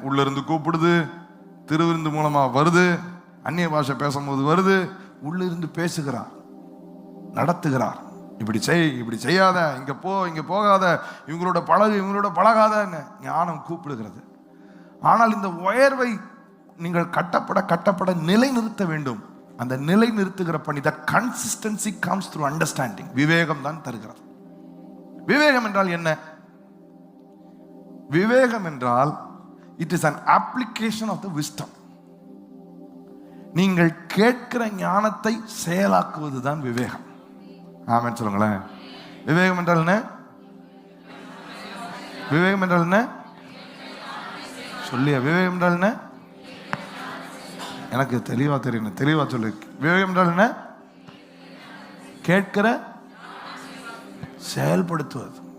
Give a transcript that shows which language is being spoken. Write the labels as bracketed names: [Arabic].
[Tamil] உள்ள இருந்து கூப்பிடுது, திருவிருந்து மூலமா வருது, அந்நிய பாஷை பேசும்போது வருது, உள்ள இருந்து பேசுகிறார், நடத்துகிறார். இப்படி செய், இப்படி செய்யாத, இங்க போ, இங்க போகாத, இவங்களோட பழகு, இவங்களோட பழகாதன்னு ஞானம் கூப்பிடுகிறது. ஆனால் இந்த உயர்வை நீங்கள் கட்டப்பட நிலை நிறுத்த வேண்டும். அந்த நிலை நிறுத்துகிற பணி, [English] the consistency comes through understanding. [Tamil] விவேகம் தான் தருகிறது. விவேகம் என்றால் என்ன? விவேகம் என்றால் [English] it is an application of the wisdom. [Tamil] நீங்கள் கேட்கிற ஞானத்தை செயலாக்குவதுதான் விவேகம். ஆமென் சொல்லுங்களேன். விவேகம் என்றால் என்ன? விவேகம் என்றால் என்ன? சொல்லியா? விவேகம் என்றால் என்ன? எனக்கு தெளிவா தெரியணும், தெளிவா சொல்லு. விவேகம் என்றால் என்ன? கேட்கிற செயல்படுத்துவது.